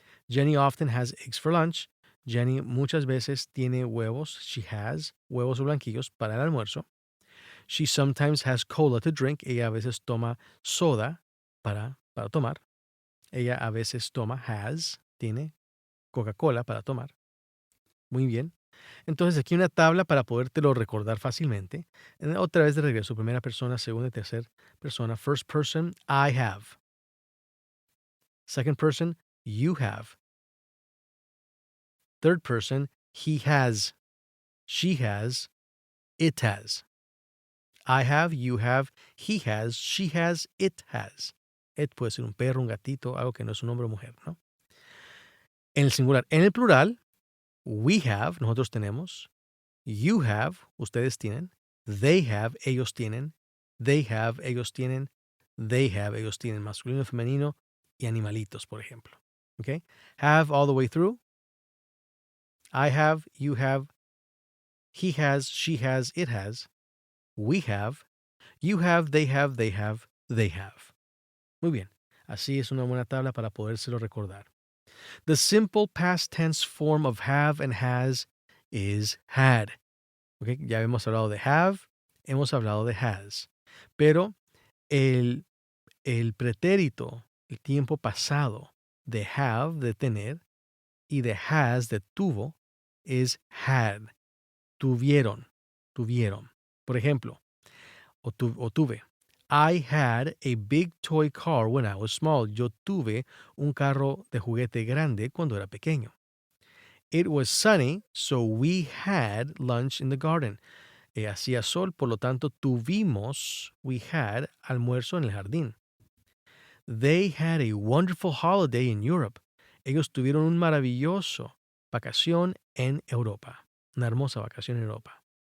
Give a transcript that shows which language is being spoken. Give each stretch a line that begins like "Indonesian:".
English: Jenny often has eggs for lunch.
Spanish: Jenny muchas veces tiene huevos.
English: She has
Spanish: huevos o blanquillos para el almuerzo.
English: She sometimes has cola to drink.
Spanish: Ella a veces toma soda para tomar. Ella a veces tiene Coca-Cola para tomar. Muy bien. Entonces aquí una tabla para podértelo recordar fácilmente. Otra vez de regreso, primera persona, segunda y tercera persona.
English: First person, I have. Second person, you have. Third person, he has. She has. It has. I have, you have, he has, she has, it has.
Spanish: It puede ser un perro, un gatito, algo que no es un hombre o mujer, ¿no? En el singular. En el plural,
English: we have,
Spanish: nosotros tenemos.
English: You have,
Spanish: ustedes tienen.
English: They have,
Spanish: ellos tienen.
English: They have,
Spanish: ellos tienen.
English: They have, ellos tienen.
Spanish: Masculino, femenino y animalitos, por ejemplo.
English: Okay? Have all the way through. I have, you have. He has, she has, it has. We have. You have, they have, they have, they have.
Spanish: Muy bien. Así es una buena tabla para podérselo recordar.
English: The simple past tense form of have and has is had.
Spanish: Okay, ya hemos hablado de have, hemos hablado de has. Pero el pretérito, el tiempo pasado de have, de tener, y de has, de tuvo, es had. Tuvieron. Por ejemplo, o tuve.
English: I had a big toy car when I was small.
Spanish: Yo tuve un carro de juguete grande cuando era pequeño.
English: It was sunny, so we had lunch in the garden.
Spanish: Hacía sol, por lo tanto
English: we had
Spanish: almuerzo en el jardín.
English: They had a wonderful holiday in Europe.
Spanish: Ellos tuvieron un maravilloso vacación en Europa. Una hermosa vacación en Europa.